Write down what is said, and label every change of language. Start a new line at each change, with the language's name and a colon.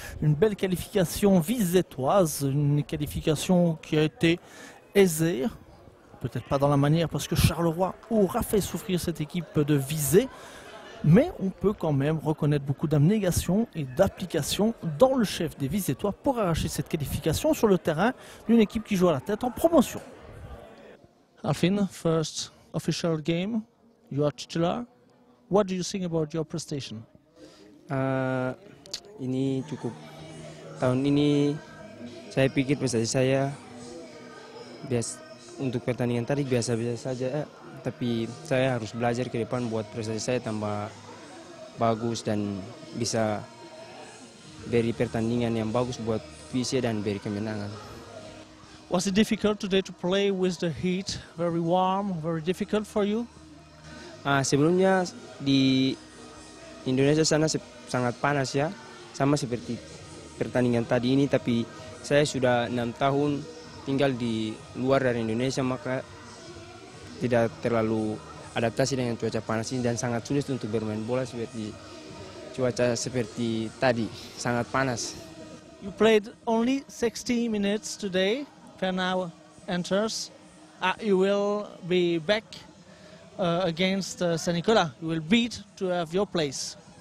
French: Une belle qualification visétoise. Une qualification qui a été aisée. Peut-être pas dans la manière parce que Charleroi aura fait souffrir cette équipe de Visé. Mais on peut quand même reconnaître beaucoup d'abnégation et d'application dans le chef des Visétois pour arracher cette qualification sur le terrain d'une équipe qui joue à la tête en promotion.
English: Alfin, first official game, you are titular. What do you think about your prestation?
Indonesian: Ini cukup. Tahun ini saya pikir prestasi saya untuk pertandingan tadi biasa-biasa saja. Tapi saya harus belajar ke depan buat prestasi saya tambah bagus dan bisa beri pertandingan yang bagus buat Visé dan beri kemenangan.
English: Was it difficult today to play with the heat? Very warm, very difficult for you?
Indonesian: Sebelumnya di Indonesia sana sangat panas ya, sama seperti pertandingan tadi ini. Tapi saya sudah 6 tahun tinggal di luar dari Indonesia, maka tidak terlalu adaptasi dengan cuaca panas ini dan sangat sulit untuk bermain bola seperti cuaca seperti tadi, sangat panas.
English: You played only 60 minutes today. Fernau enters. You will be back against San Nicola. You will beat to have your place.